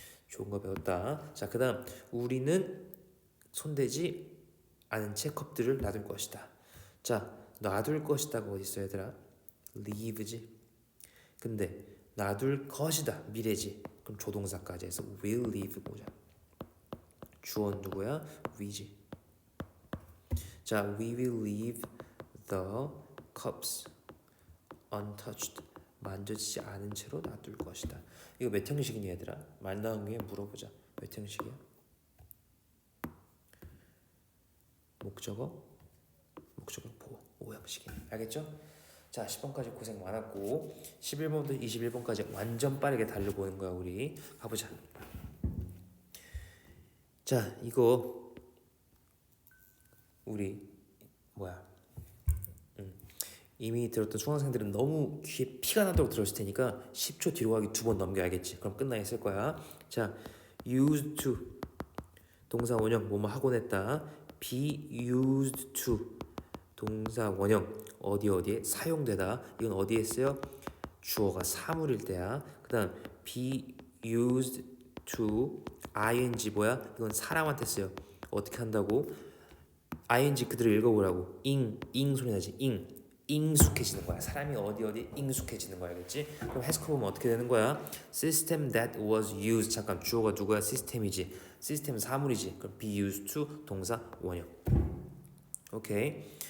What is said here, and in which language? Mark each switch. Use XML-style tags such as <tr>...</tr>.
<ko>좋은 거 배웠다. 자, 그다음 우리는 손대지 않은 채 컵들을 놔둘 것이다. 자, 놔둘 것이다가 어디 있어 얘들아? leave지. 근데 놔둘 것이다 미래지. 그럼 조동사까지 해서 will leave 보자. 주어는 누구야? we지. 자,</ko> <en>we will leave the cups untouched.</en> <ko>만져지지 않은 채로 놔둘 것이다. 이거 몇 형식이니 얘들아? 말 나온 김에 물어보자. 몇 형식이야? 목적어 보호 5형식이네. 알겠죠? 자 10번까지 고생 많았고 11번부터 21번까지 완전 빠르게 달려보는 거야. 우리 가보자. 자 이거 우리 뭐야 이미 들었던 수강생들은 너무 귀에 피가 나도록 들었을 테니까 10초 뒤로 가기 2번 넘겨. 알겠지? 그럼 끝나 있을 거야. 자 used to 동사 원형 뭐뭐 하곤 했다. be used to 동사 원형 어디에 사용되다. 이건 어디에 써요? 주어가 사물일 때야. 그 다음 be used to ing 뭐야? 이건 사람한테 써요. 어떻게 한다고? ing 그대로 읽어보라고. 잉 소리 나지? 익숙해지는 거야. 사람이 어디 익숙해지는 거야. 알겠지? 그럼 해석해 보면 어떻게 되는 거야? System that was used. 잠깐 주어가 누구야? 시스템이지. 시스템은 사물이지. 그럼 be used to 동사 원형. 오케이.</ko>